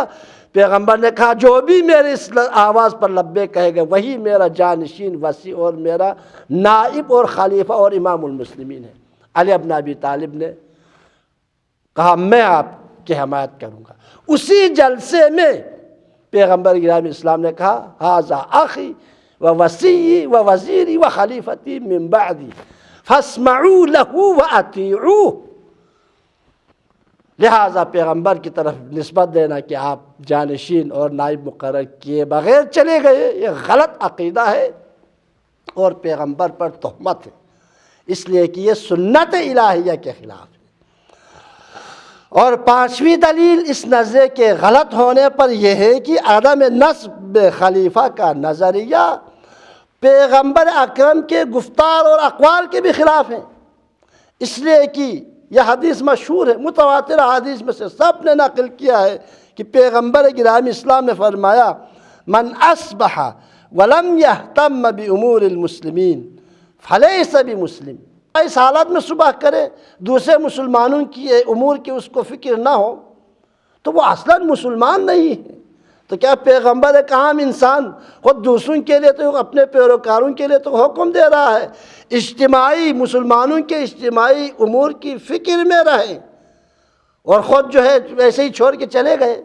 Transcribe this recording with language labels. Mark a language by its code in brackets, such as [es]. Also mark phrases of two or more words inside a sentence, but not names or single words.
[ur] پیغمبر نے کہا جو بھی میرے اس آواز پر لبیک کہے گا وہی میرا جانشین وصی اور میرا نائب اور خلیفہ اور امام المسلمین ہے۔ علی بن ابی طالب نے کہا میں آپ کی حمایت کروں گا۔ اسی جلسے میں پیغمبر گرامی اسلام نے کہا [ar] ھذا اخی و وصی و وزیری و خلیفتی من بعدی فاسمعوا له واطیعوه، [ur] لہذا پیغمبر کی طرف نسبت دینا کہ آپ جانشین اور نائب مقرر کیے بغیر چلے گئے، یہ غلط عقیدہ ہے اور پیغمبر پر تہمت ہے، اس لیے کہ یہ سنت الہیہ کے خلاف ہے۔ اور پانچویں دلیل اس نظریے کے غلط ہونے پر یہ ہے کہ عدم نصب خلیفہ کا نظریہ پیغمبر اکرم کے گفتار اور اقوال کے بھی خلاف ہیں، اس لیے کہ یہ حدیث مشہور ہے، متواتر حدیث میں سے سب نے نقل کیا ہے کہ پیغمبر گرامی اسلام نے فرمایا [ar] من اصبح ولم یہتم بامور المسلمین فلیس بمسلم۔ [ur] اس حالت میں صبح کرے دوسرے مسلمانوں کی امور کی اس کو فکر نہ ہو تو وہ اصلاً مسلمان نہیں ہے۔ تو کیا پیغمبر ایک عام انسان خود دوسروں کے لیے تو اپنے پیروکاروں کے لیے تو حکم دے رہا ہے اجتماعی مسلمانوں کے اجتماعی امور کی فکر میں رہیں، اور خود جو ہے ویسے ہی چھوڑ کے چلے گئے؟